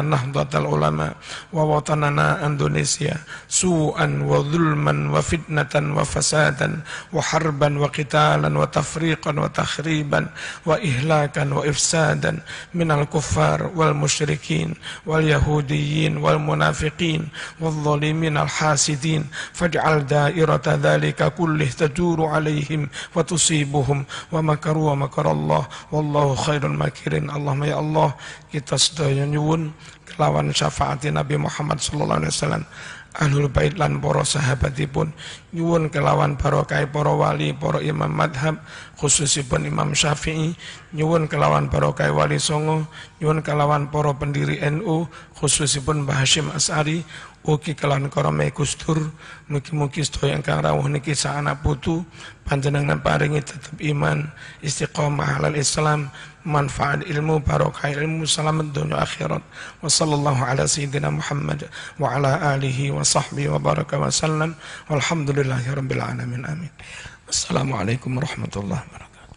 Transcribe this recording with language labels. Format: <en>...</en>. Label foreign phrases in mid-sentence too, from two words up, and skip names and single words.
<ar>نهضة العلماء ووطننا إندونيسيا سوءا وظلما وفتنة وفسادا وحربا وقتالا وتفريقا وتخريبا وإهلاكا وإفسادا من الكفار والمشركين واليهوديين والمنافقين والظالمين الحاسدين، فاجعل دائرة ذلك كله تدور عليهم وتصيبهم ومكروا ومكر الله والله خير الماكرين.</ar> <jv>Allahumma ya Allah, kita sedaya nyuwun kelawan syafaat Nabi Muhammad</jv> <ar>صلى الله عليه وسلم, أهل البيت</ar> <jv>lan para sahabatipun, nyuwun kelawan barokah para wali, para imam madhab, khususipun Imam Syafi'i, nyuwun kelawan barokah wali songo, nyuwun kelawan para pendiri NU, khususipun Mbah Hasyim As'ari, ugi kelawan karame Gustur, mugi-mugi sedaya ingkang rawuh niki saana putu panjenengan paringi tetep iman,</jv> <ar>استقامة على الإسلام,</ar> <jv>manfaat ilmu, barokah ilmu,</jv> <id>selamat dunia akhirat.</id> <ar>وصلى الله على سيدنا محمد وعلى آله وصحبه وبارك وسلم. والحمد لله رب العالمين. آمين. السلام عليكم ورحمة الله وبركاته.</ar>